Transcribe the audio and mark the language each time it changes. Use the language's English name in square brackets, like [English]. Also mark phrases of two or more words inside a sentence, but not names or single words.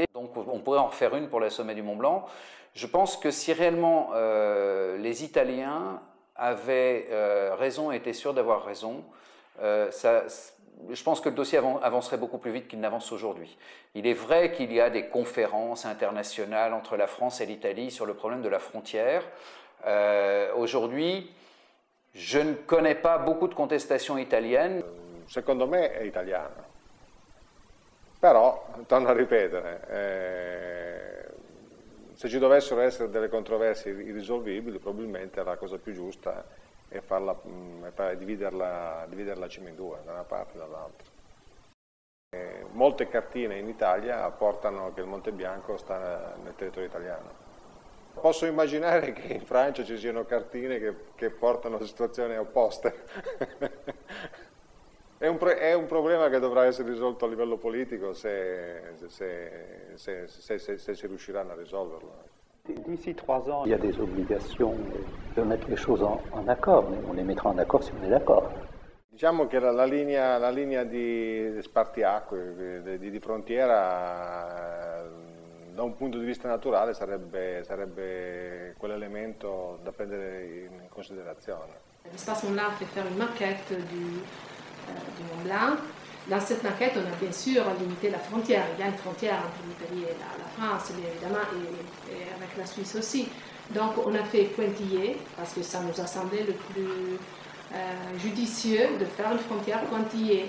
[French] Donc on pourrait en refaire une pour le sommet du Mont Blanc. Je pense que si réellement les Italiens avaient raison et étaient sûrs d'avoir raison, je pense que le dossier avancerait beaucoup plus vite qu'il n'avance aujourd'hui. Il est vrai qu'il y a des conférences internationales entre la France et l'Italie sur le problème de la frontière. Aujourd'hui, Je ne connais pas beaucoup de contestations italiennes. [Italian] Secondo me è italiana. Però, torno a ripetere, se ci dovessero essere delle controversie irrisolvibili, probabilmente la cosa più giusta è dividerla in due, da una parte e dall'altra. Molte cartine in Italia portano che il Monte Bianco sta nel territorio italiano. Posso immaginare che in Francia ci siano cartine che portano a situazioni opposte. È un problema che dovrà essere risolto a livello politico se si riusciranno a risolverlo. [French] D'ici 3 ans, il y a des obligations de mettre les choses en accord, mais on les mettra en accord si on est d'accord. [Italian] Diciamo che la linea di spartiacque, di frontiera, da un punto di vista naturale sarebbe quell'elemento da prendere in considerazione. [French] L'espace Mont Blanc fait faire une maquette du Mont Blanc. Dans cette maquette, on a bien sûr limité la frontière. Il y a une frontière entre l'Italie et la France, bien évidemment, et avec la Suisse aussi. Donc on a fait pointillé, parce que ça nous a semblé le plus judicieux de faire une frontière pointillée.